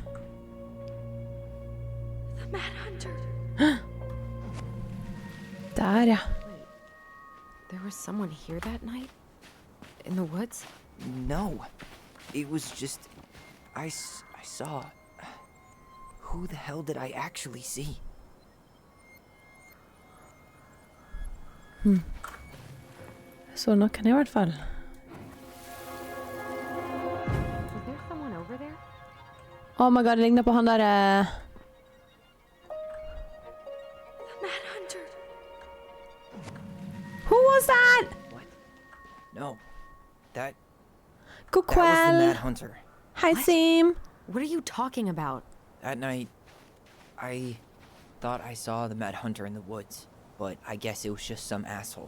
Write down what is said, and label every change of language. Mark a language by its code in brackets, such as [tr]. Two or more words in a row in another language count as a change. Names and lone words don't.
[en] The Mad Hunter. [no] Der, ja. [en] Wait, there was someone here that night? In the woods? No. It was just... I saw... Who the hell did I actually see? [no] Så noen i hvert fall. [en] Was there someone over there? Oh my god, [no] det ligner på han der... [en] The Mad Hunter. Who was that? What? No. That [no] God [en] was the Mad [no] kveld. [en] Hunter. [no] Hei, [en] What? Sim. What are you talking about? That night, I thought I saw the Mad Hunter in the woods, but I guess it was just some asshole.